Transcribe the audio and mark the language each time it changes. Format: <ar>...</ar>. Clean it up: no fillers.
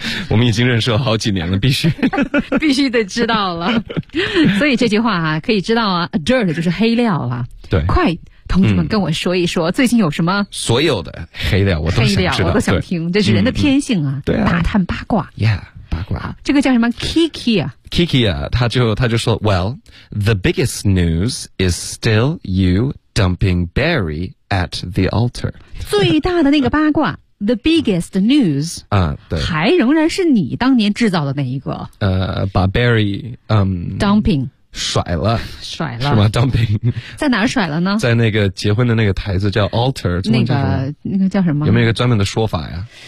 <zh>我们已经认识了好几年了，必须必须得知道了。所以这句话啊，可以知道啊 ，dirt 就是黑料了。对，快。同志们跟我说一说、嗯、最近有什么所有的黑料我都想知道黑料我都想听这是人的天性啊、嗯、对啊打探八卦 yeah 八卦这个叫什么 Kiki 啊</zh> <en>Kiki</en> <zh>啊他就说</zh> <en>Well the biggest news is still you dumping Barry at the altar</en> <zh>最大的那个八卦</zh> <en>The biggest news</en> <zh>啊，对，还仍然是你当年制造的那一个把 Barry</zh> <en>dumping</en> <zh>甩了，甩了是吗 ？Dumping 在哪儿甩了呢？在那个结婚的那个台子叫 altar，那个叫什么？有没有一个专门的说法呀？</zh>